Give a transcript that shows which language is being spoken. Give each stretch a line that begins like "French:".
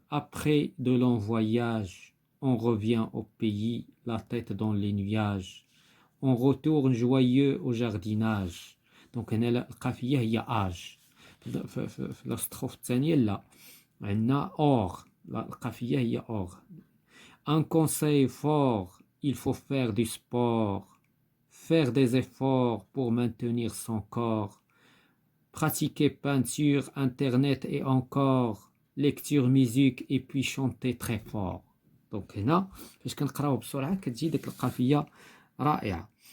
French: Après de longs voyages, on revient au pays, la tête dans les nuages. On retourne joyeux au jardinage.
Arabic: Donc, هنا القافية هي âge. في الستروف الثانية لا، عندنا or. القافية هي or.
French: Un conseil fort, il faut faire du sport. Faire des efforts pour maintenir son corps. Pratiquer peinture, internet et encore lecture, musique et puis chanter très fort.
Arabic: Donc هنا فاش كنقراو بسرعة كتجي ديك القافية رائعة.